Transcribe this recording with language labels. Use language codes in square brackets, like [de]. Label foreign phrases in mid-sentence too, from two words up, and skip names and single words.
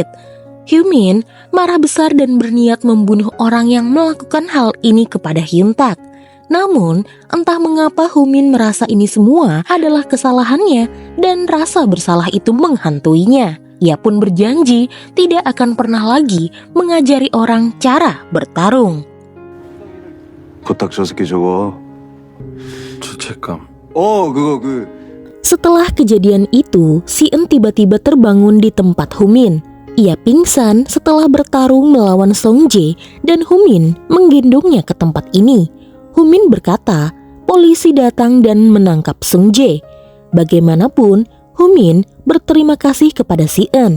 [id] Humin marah besar dan berniat membunuh orang yang melakukan hal ini kepada Hyun-tak. Namun, entah mengapa Humin merasa ini semua adalah kesalahannya dan rasa bersalah itu menghantuinya. Ia pun berjanji tidak akan pernah lagi mengajari orang cara bertarung. [ko] 부탁 저 새끼 저거. 죄책감. 그거. [id] Setelah kejadian itu, si En tiba-tiba terbangun di tempat Humin. Ia pingsan setelah bertarung melawan Sung Jae dan Humin menggendongnya ke tempat ini. Humin berkata, polisi datang dan menangkap Sung Jae. Bagaimanapun, Humin berterima kasih kepada si En.